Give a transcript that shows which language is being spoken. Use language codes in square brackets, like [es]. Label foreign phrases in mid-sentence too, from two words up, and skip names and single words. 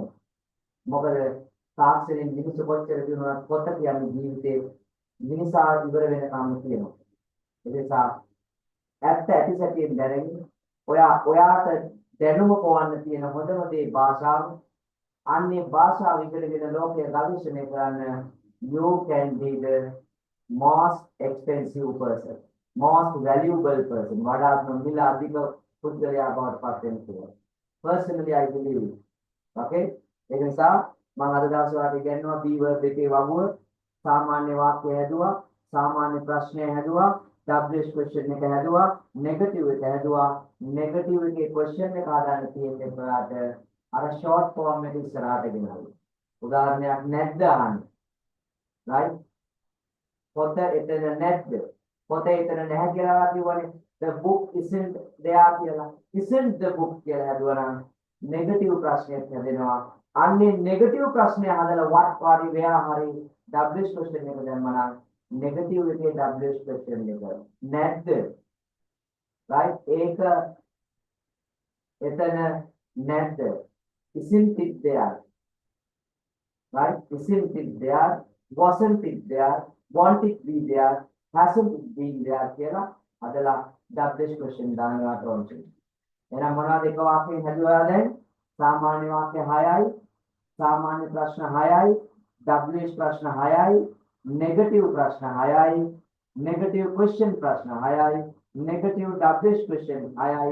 [si] මොකද තාක්ෂණයෙන් මිනිස්සු කොච්චර දිනුනත් පොත කියන්නේ ජීවිතේ මිනිසා ඉවර වෙනකම් තියෙනවා. ඒ නිසා ඇත්ත ඇතිසැටියෙන් දැනගෙන ඔයාට දැනුම පොවන්න තියෙන හොඳම දේ භාෂාව. අන්නේ භාෂාව ඉගෙනගෙන ලෝකයේ ගවේෂණය කරන්න [en] you can be the most expensive person, most valuable person. [si] වඩාත් මිල අධික පුද්ගලයා බවට පත් වෙන්න පුළුවන්. [en] Personally I believe it. [si] Okay? ඒ නිසා මම අද දවසේ ඔයාලට ඉගෙනනවා [en] B verb [si] එකේ වගුව. සාමාන්‍ය වාක්‍ය හැදුවා, සාමාන්‍ය ප්‍රශ්න හැදුවා, [en] WH question [si] එක හැදුවා, නෙගටිව් එක හැදුවා, නෙගටිව් එකේ क्वेश्चन එක ආදාන තියෙන්නේ ඔයාලට අර [en] short form [si] එක ඉස්සරහට ගෙනාවා. උදාහරණයක් නැද්ද අහන්න. right? පොත එතන නැද්ද? පොත එතන නැහැ කියලා කිව්වනේ. [en] The book isn't there [si] කියලා. [en] Isn't the book [si] කියලා හැදුවා නම් නෙගටිව් ප්‍රශ්නයක් හැදෙනවා. අන්නේ නෙගටිව් ප්‍රශ්නය හදලා what හරි where හරි [en] WH question [si] එක දැම්මම negative එකේ [en] WH question [si] එක නැද්ද? right? ඒක එතන නැද්ද? [en] isn't it there? right? isn't it there? wasn't it there? won't it be there? hasn't it been there [si] කියලා අදලා [en] WH question [si] දානවා තෝරන්න. එහෙනම් මොනවද එක වාක්‍යයෙන් හැදුවා දැන්? සාමාන්‍ය වාක්‍ය 6යි, සාමාන්‍ය ප්‍රශ්න 6යි, WH ප්‍රශ්න 6යි, negative ප්‍රශ්න 6යි, [en] negative question [si] ප්‍රශ්න 6යි, [en] negative WH question [si] 6යි.